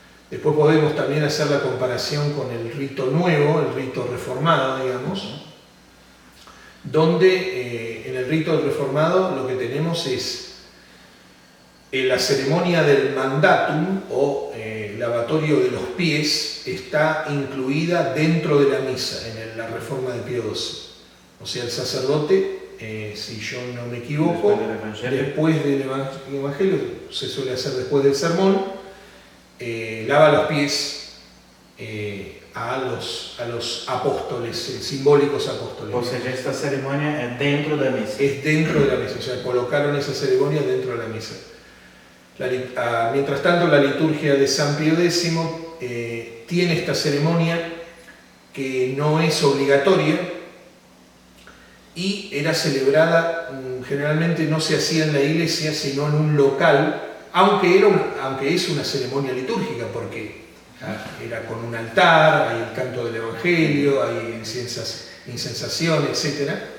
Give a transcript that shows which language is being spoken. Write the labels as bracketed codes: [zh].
[es] Después podemos también hacer la comparación con el rito nuevo, el rito reformado, digamos, donde en el rito reformado lo que tenemos es la ceremonia del mandatum o lavatorio de los pies, está incluida dentro de la misa, en la reforma de Pío XII. O sea, el sacerdote, si yo no me equivoco, después del Evangelio, se suele hacer después del sermón, lava los pies a los apóstoles, simbólicos apóstoles. [pt] Ou seja, esta cerimônia é dentro da missa. [es] Es dentro de la misa, o sea, colocaron esa ceremonia dentro de la misa. Mientras tanto, la liturgia de San Pío X tiene esta ceremonia que no es obligatoria y era celebrada, generalmente no se hacía en la iglesia, sino en un local, aunque es una ceremonia litúrgica, porque era con un altar, hay el canto del Evangelio, hay incensación, etc.